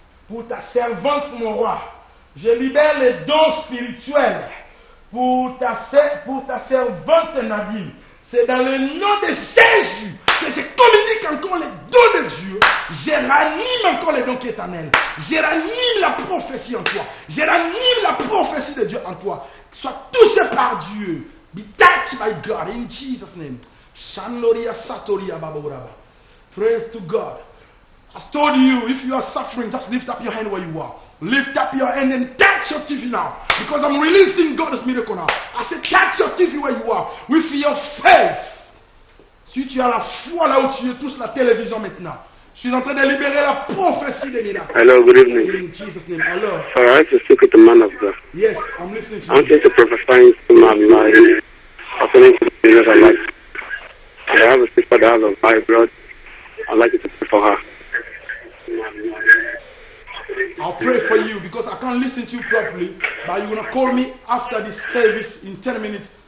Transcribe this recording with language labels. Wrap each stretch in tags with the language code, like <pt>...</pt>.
<fr>Pour ta servante, mon roi. Je libère les dons spirituels. Pour ta servante Nadine. C'est dans le nom de Jésus que je communique encore les dons de Dieu. Je ranime encore les dons éternels. Je ranime la prophétie en toi. Je ranime la prophétie de Dieu en toi. Sois touché par Dieu.</fr> <en>Be touched by God in Jesus' name. Shanloria Satoria Baboraba. Praise to God. I told you, if you are suffering, just lift up your hand where you are. Lift up your hand and touch your TV now. Because I'm releasing God's miracle now. I said, touch your TV where you are. With your faith.</en> <fr>Si tu as la foi là où tu es, touche la télévision maintenant. Je suis en train de libérer la prophétie des miracles.</fr> <en>Hello, good evening. In Jesus' name. Hello. All right, to speak with the man of God. Yes, I'm listening to I want you. you to prophesy to my life. According to the Jesus I like. I have a sister that has a fibroid. I'd like you to pray for her. I'll pray for you because I can't listen to you properly. But you're going to call me after this service in 10 minutes.</en>